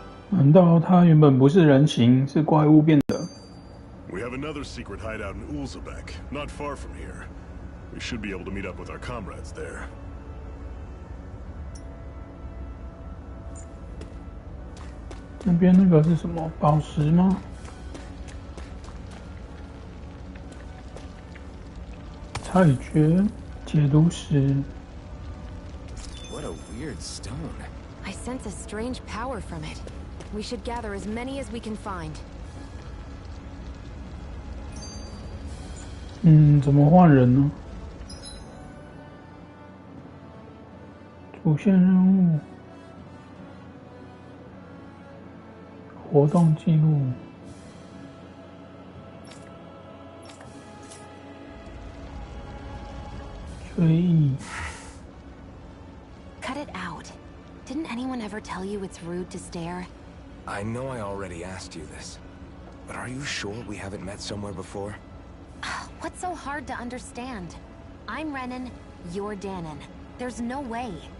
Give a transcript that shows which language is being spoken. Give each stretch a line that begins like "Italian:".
Chinese: 难道他原本不是人形，是怪物变的？
English: We have another secret hideout in Ulzebek, not far from here. We should be able to meet up with our comrades there.
Chinese: 那边那个是什么？宝石吗？彩蕨、解毒石。
English: What a weird stone. I sense a strange power from it. We should gather as many as we can find.
Chinese: 怎么换人呢？主线任务，活动记录，追忆。
English: Cut it out. Didn't anyone ever tell you it's rude to stare? I know I already asked you this, but are you sure we haven't met somewhere before? What's so hard to understand? I'm Renan, you're Dahnan. There's no way.